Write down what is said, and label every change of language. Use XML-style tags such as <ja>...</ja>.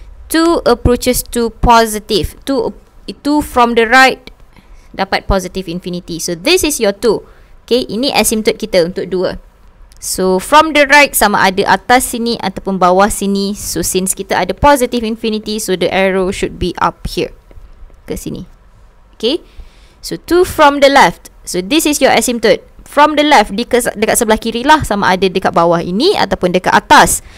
<en>2 approaches to positive. 2 from the right</en> <ms>dapat</ms> <en>positive infinity. So this is your 2.</en> <ms>Okay, ini asymptote kita untuk 2. So from the right sama ada atas sini ataupun bawah sini. So since kita ada</ms> <en>positive infinity, so the arrow should be up here.</en> <ms>Ke sini.</ms> <en>Okay. So 2 from the left. So this is your asymptote.</en> <ms>From the left, dekat sebelah kiri lah, sama ada dekat bawah ini ataupun dekat atas.</ms>